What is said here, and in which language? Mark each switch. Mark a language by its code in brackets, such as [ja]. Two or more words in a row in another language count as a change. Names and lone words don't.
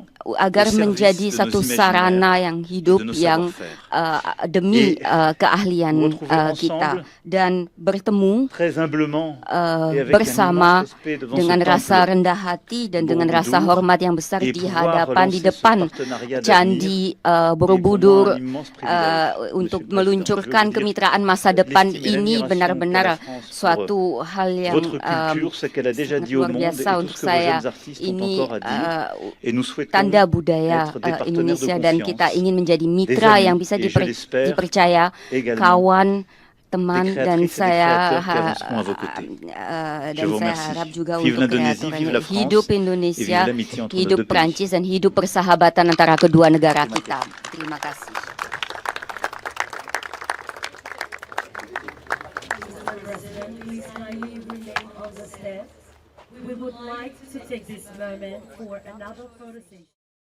[id] agar [fr] au service [id] menjadi [fr] de [id] satu [fr] nos [id] sarana [fr] imaginaires [id] yang [fr] et [id] hidup [fr] de nos [id] yang [fr] savoir-faire. [id] demi [fr] Et [id] keahlian [fr] nous retrouver [id] kita, [fr] ensemble [id] dan bertemu [fr] très humblement et avec [id] bersama [fr] un immense respect devant [id] dengan [fr] ce [id] rasa [fr] temple [id] rendah hati dan dengan rasa [fr] Borobudur, [id] hormat yang besar [fr] et [id] di [fr] pouvoir [id] hadapan, di [fr] relancer ce [id] depan [fr] partenariat [id] Candi [fr] d'avenir [id] Borobudur [fr] est pour moi un immense privilège, [id] untuk [fr] Monsieur le Président. [id] meluncurkan [fr] Je veux vous dire [id] kemitraan masa depan [fr] l'estime et [id] ini [fr] l'admiration [id] benar-benar [fr] qu'a la France [id] suatu hal yang [fr] votre culture, ce qu'elle a déjà [id] sangat [fr] dit au [id] luar [fr] monde et [id] biasa [fr] tout [id] untuk [fr] ce que vos [id] saya. [fr] jeunes artistes ont [id] Ini [fr] encore à dire. Et nous souhaitons [id] tanda budaya [fr] être des partenaires [id] Indonesia, [fr] de [id] dan [fr] confiance, [id] kita ingin menjadi [fr] des [id] mitra [fr] amis, [id] yang bisa [fr] et je l'espère [id] dipercaya, [fr] également [id] kawan, teman, [fr] des [id] dan [fr] créatrices et des [id] saya [fr] créateurs qui avanceront à vos côtés. Je [id] dan [fr] vous [id] saya [fr] remercie. [id] harap juga [fr] Vive [id] untuk [fr] l'Indonésie, vive [id] kreatornya [fr] la France, [id] hidup [fr] et vive [id] Indonesia, [fr] l'amitié entre nos [id] hidup [fr] deux pays. [id] Prancis, dan hidup persahabatan antara kedua negara kita. Terima kasih. [en] Please kindly remain on the steps. We would like to take this moment for another photo session.